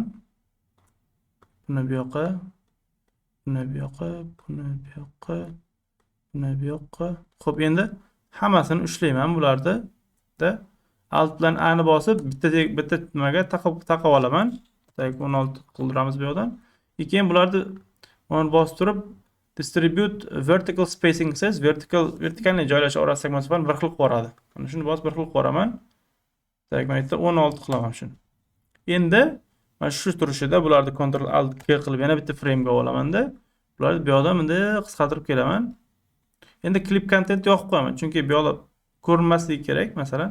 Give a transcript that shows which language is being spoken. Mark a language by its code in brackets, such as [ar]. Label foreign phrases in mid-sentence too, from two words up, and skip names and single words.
[uz] Buni bu yoqqa, buni bu yoqqa, buni bu yoqqa, buni bu yoqqa. Xo'p, endi hammasini ushlayman bularni. Alt bilan A ni bosib, bitta nimaga taqib olaman. Tak 16 qildiramiz bu yoqdan. Keyin bularni mana bosib turib [en] distribute vertical spacing says [uz] vertikalni joylashuv orasidagi masofani bir xil qilib yuboradi. Mana shuni bosib bir xil qilib yuboraman. Tak, mana yerda 16 qilaman shuni. Endi mana shu turishida bularni Ctrl Alt G qilib yana bitta frame'ga olamanda, bularni bu yoqdan bunday qisqartirib kelaman. Endi [en] clip content [uz] yoqib qo'yaman, chunki bu yoqda ko'rinmasligi kerak, masalan.